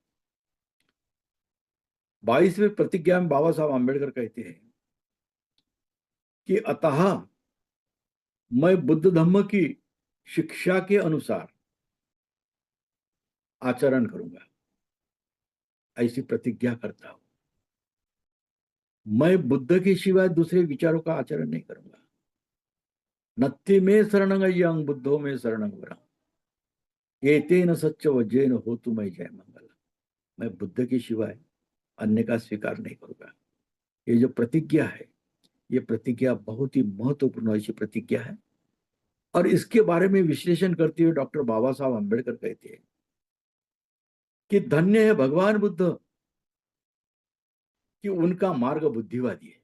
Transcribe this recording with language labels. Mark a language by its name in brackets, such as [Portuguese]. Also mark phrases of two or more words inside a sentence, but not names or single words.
[Hindi] 22वीं प्रतिज्ञा में बाबा साहब आम्बेडकर कहते हैं कि अतः मैं बुद्ध धम्म की शिक्षा के अनुसार आचरण करूंगा, ऐसी प्रतिज्ञा करता हूं। मैं बुद्ध के सिवाय दूसरे विचारों का आचरण नहीं करूंगा। [Pali] नत्थि में शरणं बुद्धो में शरणं वरम, एतेन सच्च वज्रेन होतु मैं जय मंगल। [Hindi] मैं बुद्ध के सिवाय अन्य का स्वीकार नहीं करूंगा। ये जो प्रतिज्ञा है, ये प्रतिज्ञा बहुत ही महत्वपूर्ण ऐसी प्रतिज्ञा है। और इसके बारे में विश्लेषण करते हुए डॉक्टर बाबा साहब अम्बेडकर कहते हैं कि धन्य है भगवान बुद्ध कि उनका मार्ग बुद्धिवादी है।